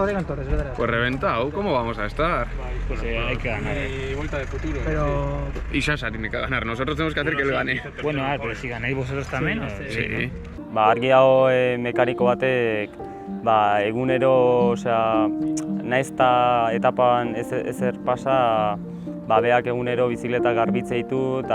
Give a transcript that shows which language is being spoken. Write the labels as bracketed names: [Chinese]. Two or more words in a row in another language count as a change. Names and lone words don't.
[Spanish] Pues reventado, ¿cómo vamos a estar? Pues hay que ganar. Vuelta de futuro. Y Sasa tiene que ganar, nosotros tenemos que hacer que él gane. Bueno, a ver, pero si ganáis vosotros también. Sí. [Basque] Argi hau mekaniko batek egunero, naiz eta etapan ezer pasa, beak egunero bizikleta garbitze ditu eta